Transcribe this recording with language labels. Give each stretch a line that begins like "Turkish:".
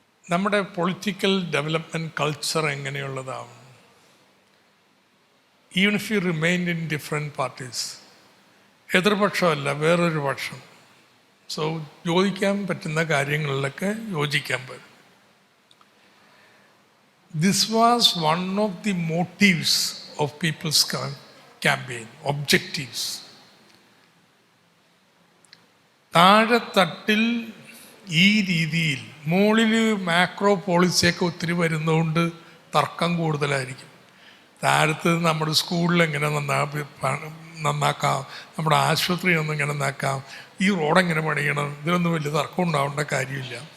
Malayalam: നമ്മുടെ political development culture എങ്ങനെയുള്ളതാവും?
English: even if you remain in different parties,
Malayalam: എതിർപക്ഷമല്ല വേറൊരു പക്ഷം. So യോജിക്കാൻ പറ്റുന്ന കാര്യങ്ങളിലൊക്കെ യോജിക്കാൻ പറ്റും.
English: This was one of the motives of people's campaign, objectives.
Malayalam: താഴെത്തട്ടിൽ ഈ രീതിയിൽ, മുകളിൽ മാക്രോ പോളിസിയൊക്കെ ഒത്തിരി വരുന്നതുകൊണ്ട് തർക്കം കൂടുതലായിരിക്കും. താഴത്ത് നമ്മുടെ സ്കൂളിൽ എങ്ങനെ നന്നാക്കാം, നമ്മുടെ ആശുപത്രി ഒന്ന് എങ്ങനെ നന്നാക്കാം, ഈ റോഡെങ്ങനെ പണിയണം, ഇതിനൊന്നും വലിയ തർക്കം ഉണ്ടാവേണ്ട കാര്യമില്ല.